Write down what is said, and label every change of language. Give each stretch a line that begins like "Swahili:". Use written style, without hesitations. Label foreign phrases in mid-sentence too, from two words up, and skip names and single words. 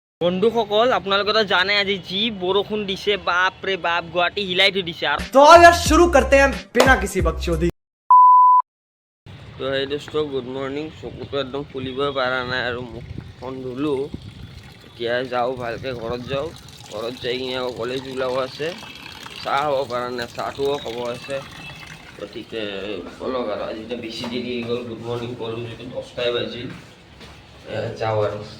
Assamese: বন্ধুসকল আপোনালোকে তো জানে আজি যি বৰষুণ দিছে বাপ ৰে বাপ গুৱাহাটী হিলাই থৈ দিছে আৰু
Hindi: तो यार शुरू करते हैं बिना किसी बकचोदी।
Assamese: তো সেই দোস্ত
English: good morning
Assamese: চকুটো একদম ফুলিবই পৰা নাই আৰু মুখখন ধুলো এতিয়া যাওঁ ভালকৈ ঘৰত যাওঁ ঘৰত যাই কিনে আকৌ কলেজ ওলাব আছে চাহ হ'ব পৰা নাই চাহটোও খাব আছে গতিকে বলক আৰু আজি এতিয়া বেছি দেৰি হৈ গ'ল
English: good morning
Assamese: ক'লোঁ যিটো 10টাই বাজিল যাওঁ আৰু